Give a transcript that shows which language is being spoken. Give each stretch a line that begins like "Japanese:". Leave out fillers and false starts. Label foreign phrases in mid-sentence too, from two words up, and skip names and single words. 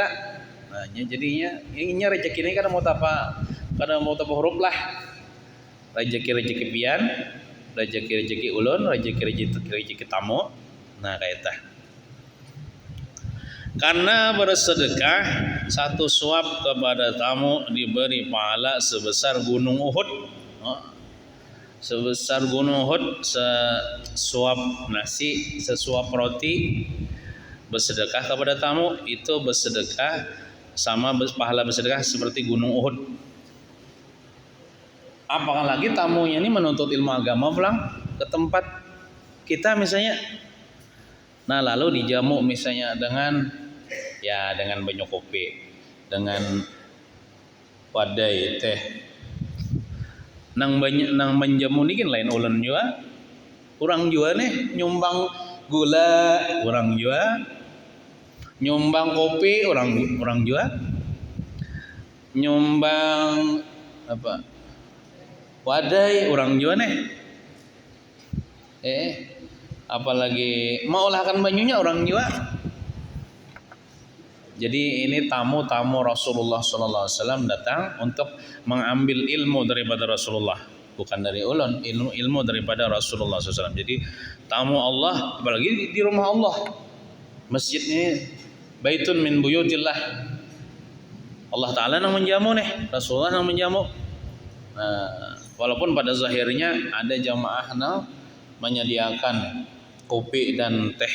Banjar: Nah, jadinya inya rezekinya kada mau apa huruf lah. Rezeki pian, rezeki ulun, rezeki tamu.
Indonesian: Nah, kayak tah. Karena bersedekah satu suap kepada tamu diberi pahala sebesar gunung Uhud. Sebesar gunung Uhud, sesuap nasi, sesuap roti. Bersedekah kepada tamu itu bersedekah sama pahala bersedekah seperti gunung Uhud. Apalagi tamunya ini menuntut ilmu agama pulang ke tempat kita misalnya.
Banjar: Nah, lalu dijamu misalnya dengan banyak kopi, dengan wadai teh. Nang menjamu niki lain ulun jua. Urang jua nih nyumbang gula, urang jua. Nyumbang kopi, orang jua. Nyumbang apa? Wadai orang jua nih. Apalagi mau olahkan banyunya orang jua.
Indonesian: Jadi ini tamu-tamu Rasulullah
Arabic: صلى الله عليه وسلم
Indonesian: datang untuk mengambil ilmu daripada Rasulullah, bukan dari ulun, ilmu daripada Rasulullah
Arabic: صلى الله عليه وسلم.
Indonesian: Jadi tamu Allah, apalagi di rumah Allah. Masjid ini
Arabic: بيت من بيوت الله.
Indonesian: Allah Ta'ala yang menjamu nih, Rasulullah yang menjamu. Nah, walaupun pada zahirnya ada jamaah menyediakan kopi dan teh.